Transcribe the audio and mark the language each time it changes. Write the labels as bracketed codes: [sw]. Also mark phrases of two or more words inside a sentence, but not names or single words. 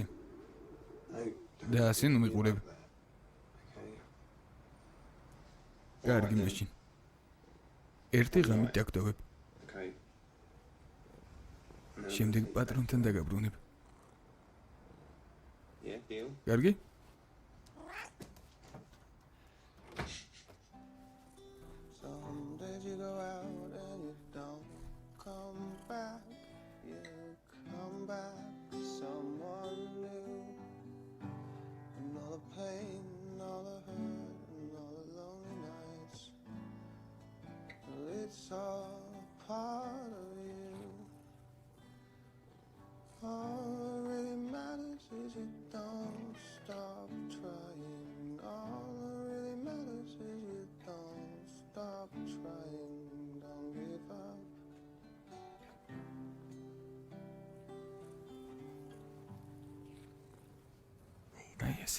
[ka] და ასე ნუ მიყურებ. კარგი მაშინ. ერთი ღამით დაგტოვებ. შემდეგ პატრონთან დაგაბრუნებ. კარგი? [en] Some days you go out and you don't come back. You come back to someone new. And all the pain, and all the hurt, and all the lonely nights. Well, it's all part of you. All that really matters is you don't stop trying. All that really matters is you don't stop trying. Don't give up. [ka] აი ასე.